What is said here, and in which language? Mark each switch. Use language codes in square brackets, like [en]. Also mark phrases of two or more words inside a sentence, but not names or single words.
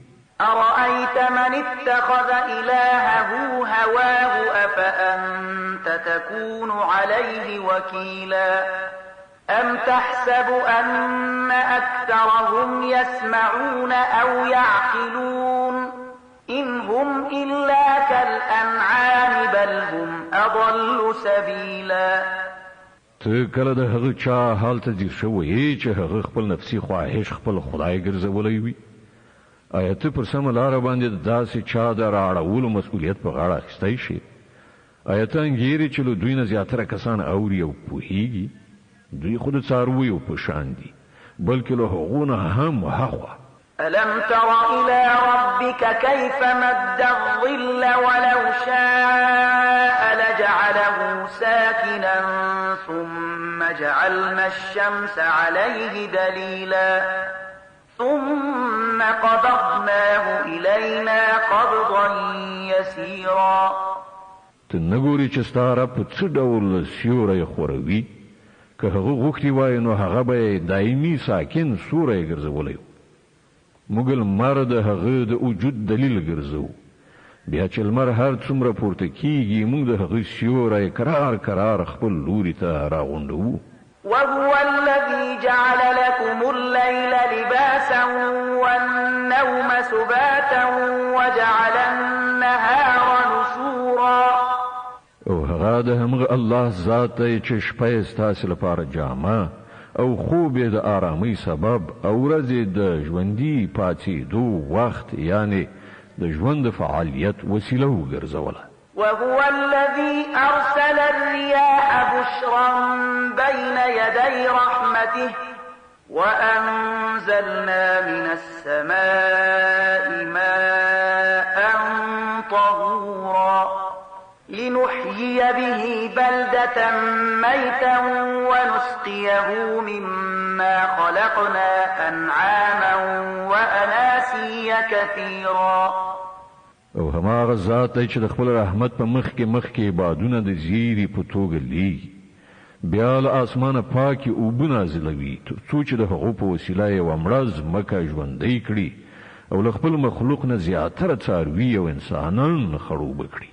[ar] أرأيت من اتخذ إلهه هواه أفأنت تكون عليه وكيلا أم تحسب أن أكثرهم يسمعون أو يعقلون إن هم إلا كالأنعام بل هم أضل سبيلا. [ps] ته کله د هغه چا حال ته ځیر شوی چې هغه خپل نفسي خواهش خپل خدای ګرځولی وي؟ آیا ته پر سمه لاره باندې داسې چا د راړولو مسؤلیت په غاړه اخیستی شي؟ آیا ته انګیرې چې له دوی نه زیاتره کسان اوري او پوهیږي؟ دوی خو د څارویو په شان دي بلکې له هغو نه هم هاخوا. [ar] ألم تر إلى ربك كيف مد الظل ولو شاء لجعله ساكنا ثم جعلنا الشمس عليه دليلا ثم قبضناه إلينا قبضا يسيرا. [ps] ته نه ګورې چې ستا رب په څه ډول سیوری خوروي؟ که هغه غوښتي وای نو هغه به دایمي ساکن سوری ګرځولی و. موږ لمر د هغه د وجود دلیل ګرځو بیا چې لمر هر څومره پورته کیږي موږ د هغه سیوری کرار کرار خپل لوري ته راغونډوو. [ar] وهو الذي جعل لكم الليل لباسا والنوم سباتا وجعل النهار نشورا [ps] او هغه د همغه الله ذات دی چې شپه ستاسو لپاره جامه او خوب د آرامۍ سبب او ورځې د ژوندۍ پاتېدو وخت یعنی د ژوند فعالیت وسیله وګرځوله. [ar] وهو الذي أرسل الرياح بشرا بين يدي رحمته وأنزلنا من السماء ماء طهورا لنحيي به بلدة ميتا ونسقيه مما خلقنا أنعاما وأناسيا كثيرا. [ps] او هماغه ذات دی چې د خپل رحمت په مخ کې بادونه د زیری په توګه لیږي بیا له اسمانه پاکي اوبه نازلوي تر څو چې د هغو په وسیله یې ومړه ځمکه ژوندۍ کړي او له خپل مخلوق نه زیاتره څاروي او انسانان خړوبه کړي.